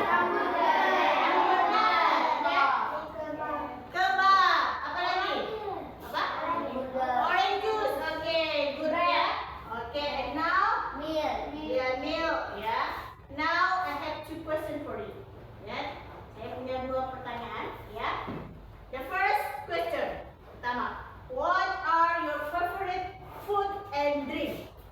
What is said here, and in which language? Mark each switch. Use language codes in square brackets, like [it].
[en] Hamburger. [id] Hamburger. Ya. Kebab. Apa lagi? Apa? Orange juice. [en] Oke, good ya. Oke, and now milk ya. Now I have two questions for you. [id] Ya. Saya punya dua pertanyaan ya. [en] The first question. [id] Pertama, [en] what are your favorite food and drink?